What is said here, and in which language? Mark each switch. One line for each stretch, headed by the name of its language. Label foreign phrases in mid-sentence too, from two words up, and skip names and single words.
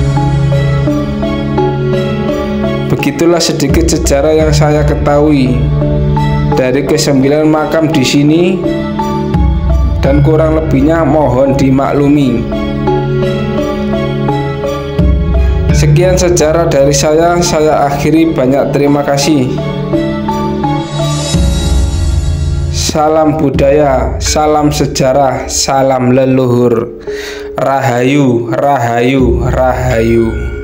Indonesian: Begitulah sedikit sejarah yang saya ketahui dari ke-9 makam di sini, dan kurang lebihnya mohon dimaklumi. Sekian sejarah dari saya akhiri. Banyak terima kasih. Salam budaya, salam sejarah, salam leluhur. Rahayu, rahayu, rahayu.